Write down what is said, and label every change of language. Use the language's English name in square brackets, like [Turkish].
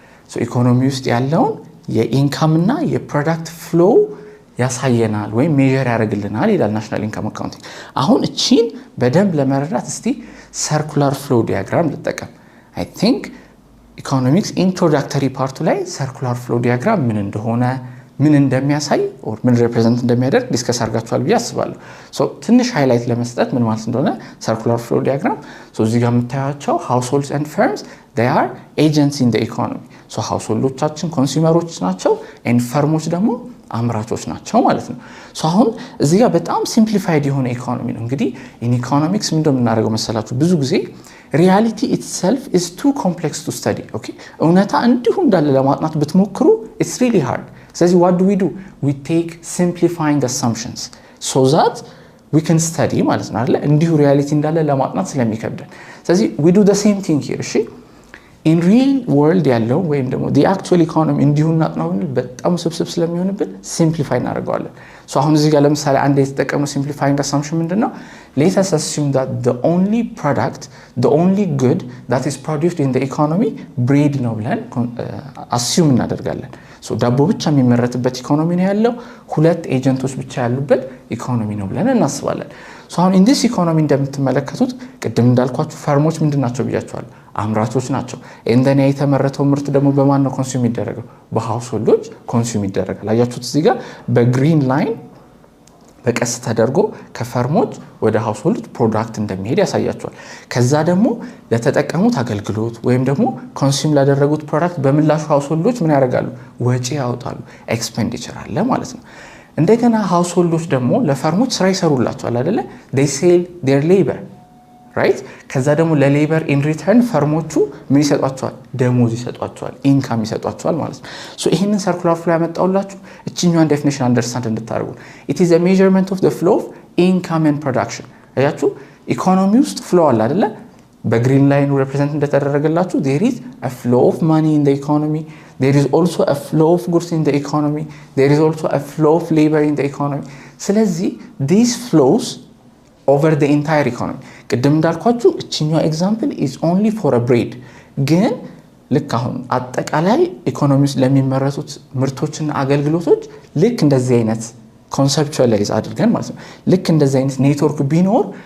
[Amharic] so ኢኮኖሚ ውስጥ ያለውን የኢንካም እና የፕሮዳክት ፍሎው ያሳየናል ወይም ሜዠር ያደርግልናል ይላል ናሽናል ኢንካም አካውንቲንግ። አሁን እቺን በደንብ ለመረዳት እስቲ ሰርኩላር ፍሎው ዲያግራም ልጠቀም። [English] አይ ቲንክ [Amharic] ኢኮኖሚክስ ኢንትሮዳክተሪ ፓርቱ ላይ ሰርኩላር ፍሎው ዲያግራም ምን እንደሆነ ምን እንደሚያሳይ ኦር ምን ሪፕሬዘንት እንደሚያደርግ ዲስከስ አድርጋችኋል ብዬ አስባለሁ። ሶ ትንሽ ሃይላይት ለመስጠት ምን ማለት እንደሆነ ሰርኩላር ፍሎው ዲያግራም ሶ እዚህ ጋር የምታያቸው ሃውስሆልድስ ኤንድ ፈርምስ [English] they are agents in the economy. [Amharic] ሶ ሃውስሆልዶቻችን ኮንሱመሮች ናቸው ኤንድ ፈርሞች ደግሞ አምራቾች ናቸው ማለት ነው። ሶ አሁን እዚህ ጋር በጣም ሲምፕሊፋይድ የሆነ ኢኮኖሚ ነው። እንግዲህ ኢን ኢኮኖሚክስ ምን እንደምናደርገው መሰላችሁ ብዙ ጊዜ [English] reality itself is too complex to study. [Amharic] okay እውነታ እንዲሁ እንዳለ ለማጥናት ብትሞክሩ [English] it's really hard. [Amharic] ስለዚህ [English] what do? we take simplifying assumptions so that we can study [Amharic] ማለት ነው አይደል? እንዲሁ reality እንዳለ ለማጥናት ስለሚከብደን ስለዚህ [English] we do the same thing here. [Amharic] እሺ [English] in real world [Amharic] ያለው ወይም ደግሞ [English] the actual economy [Amharic] እንዲሁ እናጥናው በጣም ስብስብ ስለሚሆንብን simplify እናደርገዋለን። ሶ አሁን እዚህ ጋር ለምሳሌ አንድ የተጠቀመው [English] simplifying assumption [Amharic] ምንድነው? [English] let us assume that the only product, the only good that is produced in the economy bread [Amharic] ነው ብለን assume እናደርጋለን። ሶ ዳቦ ብቻ የሚመረትበት ኢኮኖሚ ነው ያለው፣ ሁለት ኤጀንቶች ብቻ ያሉበት ኢኮኖሚ ነው ብለን እናስባለን። ሶ አሁን [English] in this economy [Amharic] እንደምትመለከቱት ቅድም እንዳልኳችሁ ፈርሞች ምንድናቸው ብያችኋል? አምራቾች ናቸው። እንደኔ የተመረተው ምርት ደግሞ በማን ነው ኮንሱም ይደረገው? በሃውስሆልዶች ኮንሱም ይደረጋል። አያችሁት እዚህ ጋር በግሪን ላይን በቀስ ተደርጎ ከፈርሞች ወደ ሃውስሆልድ ፕሮዳክት እንደሚሄድ ያሳያቸዋል። ከዛ ደግሞ ለተጠቀሙት አገልግሎት ወይም ደግሞ ኮንሱም ላደረጉት ፕሮዳክት በምላሹ ሃውስሆልዶች ምን ያደርጋሉ? ወጪ ያወጣሉ። ኤክስፔንዲቸር አለ ማለት ነው። እንደገና ሃውስሆልዶች ደግሞ ለፈርሞች ስራ ይሰሩላቸዋል አይደለ? [English] they sell their labor right? [Amharic] ከዛ ደግሞ ለሌበር ኢን ሪተርን ፈርሞቹ ምን ይሰጧቸዋል? ደሞዝ ይሰጧቸዋል፣ ኢንካም ይሰጧቸዋል ማለት ነው። ሶ ይሄንን ሰርኩላር ፍሎ ያመጣውላችሁ እቺኛዋን ዴፊኒሽን አንደርስታንድ እንድታደርጉ [English] it is a measurement of the flow of income and production። [Amharic] አያችሁ ኢኮኖሚ ውስጥ ፍሎ አለ አይደለ? በግሪን ላይን ሪፕሬዘንት እንደተደረገላችሁ [English] there is a flow of money in the economy, there is also a flow of goods in the economy, there is also a flow of labor in the economy. [Amharic] ስለዚህ [English] these flows over the entire economy [Amharic] ቅድም እንዳልኳችሁ እቺኛው ኤግዛምፕል [English] is only for a bread [Amharic] ግን ልክ አሁን አጠቃላይ ኢኮኖሚ ውስጥ ለሚመረቱት ምርቶችና አገልግሎቶች ልክ እንደዚህ አይነት ኮንሰፕቹዋላይዝ አድርገን ማለት ነው ልክ እንደዚህ አይነት ኔትወርክ ቢኖር